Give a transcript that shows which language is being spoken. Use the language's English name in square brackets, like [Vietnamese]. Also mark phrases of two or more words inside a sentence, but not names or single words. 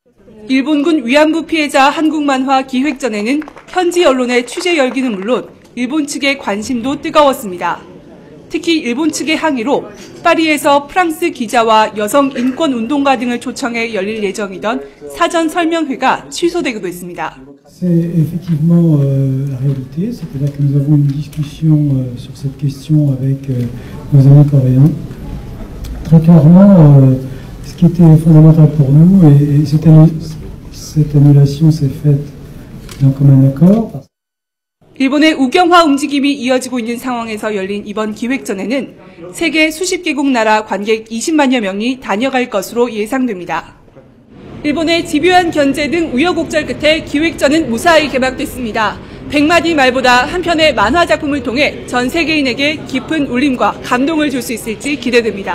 [Korean] 일본군 위안부 피해자 한국만화 기획전에는 현지 언론의 취재 열기는 물론 일본 측의 관심도 뜨거웠습니다. 특히 일본 측의 항의로 파리에서 프랑스 기자와 여성 인권 운동가 등을 초청해 열릴 예정이던 사전 설명회가 취소되기도 했습니다. [French] C'est effectivement la réalité, c'est-à-dire que nous avons une discussion sur cette question avec nos amis coréens. Très clairement, ce qui était fondamental pour nous, et cette annulation s'est faite d'un commun accord. [Korean] 일본의 우경화 움직임이 이어지고 있는 상황에서 열린 이번 기획전에는 세계 수십 개국 나라 관객 20만여 명이 다녀갈 것으로 예상됩니다. 일본의 집요한 견제 등 우여곡절 끝에 기획전은 무사히 개막됐습니다. 100마디 말보다 한 편의 만화 작품을 통해 전 세계인에게 깊은 울림과 감동을 줄 수 있을지 기대됩니다.